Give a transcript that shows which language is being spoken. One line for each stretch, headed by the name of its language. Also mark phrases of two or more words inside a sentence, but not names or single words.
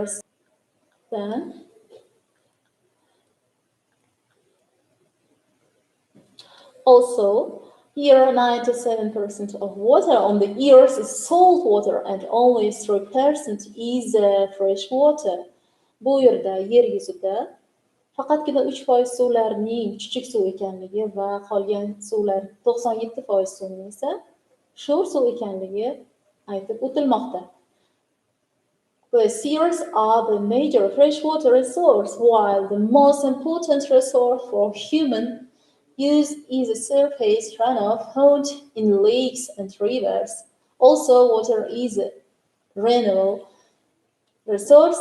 English: Then, also, here 97% of water on the earth is salt water and only 3% is fresh water.
Uzbek: Bu yerda yer yuzida faqatgina 3% suvlarning chuchuk suv ekanligi va qolgan suvlar 97% suvning esa sho'r suv ekanligi aytib o'tilmoqda.
English: Glaciers are the major freshwater resource, while the most important resource for human use is a surface runoff found in lakes and rivers. Also, water is a renewable resource.